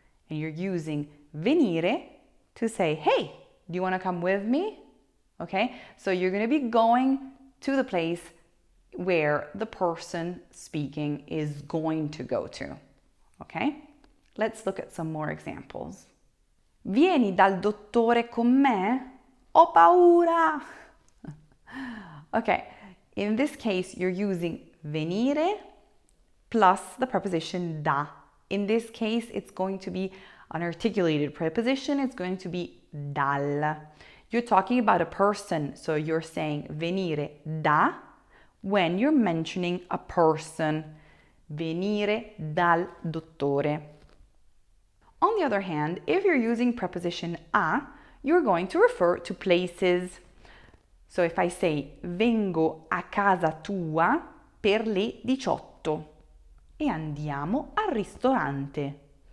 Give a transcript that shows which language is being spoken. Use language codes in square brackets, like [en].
[en] And you're using venire to say, hey, do you want to come with me? Okay, so you're going to be going to the place where the person speaking is going to go to. Okay, let's look at some more examples. [it] Vieni dal dottore con me? Ho paura! [en] Okay, in this case, you're using venire plus the preposition da. In this case, it's going to be an articulated preposition. It's going to be dal. You're talking about a person, so you're saying venire da when you're mentioning a person. [it] Venire dal dottore. [en] On the other hand, if you're using preposition a, you're going to refer to places. So if I say [it] vengo a casa tua per le 18 e andiamo al ristorante.